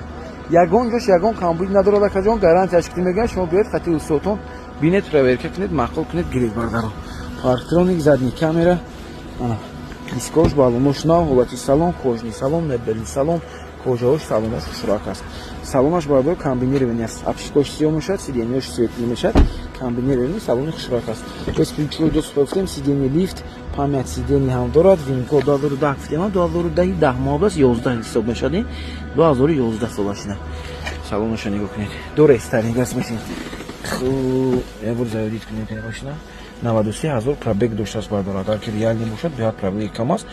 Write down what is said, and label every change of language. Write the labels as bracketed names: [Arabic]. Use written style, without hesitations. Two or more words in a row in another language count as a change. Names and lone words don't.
[Tajik] Ягон ҷош ягон камбуди надорад акаҷон, гарантияш ки мегӯям шумо биёед қатъи усотон бинед, проверка кунед, мақол кунед, гиред бардаро. Парктроник, [Russian] задни камера. [Tajik] Ана дискош балонош нав, ҳолати салон, кожни салон, мебелни салон, кожаош салонош хушрак аст. Салонаш бардаро комбинирований аст. Обшивкош сиёҳ мешавад, сиденьёш светлӣ мешавад. Комбинирований салони хушрак аст. [Russian] Без ключевой доступ [Tajik] гуфтем, [Russian] сиденье лифт, память сидений [Tajik] ҳам дорад. Винкод 2010 гуфтем, 2010 10 моҳ аст, 11 ҳисоб мешавад. 2011 солашина. Салоношо нигоҳ кунед. [Russian] До рестайлинг [Tajik] аст машин. Хуб, ябур заводид кунед ин машина. 93,000 пробег доштааст бардаро. Агар ки реал небошад, биёд пробеги кам аст.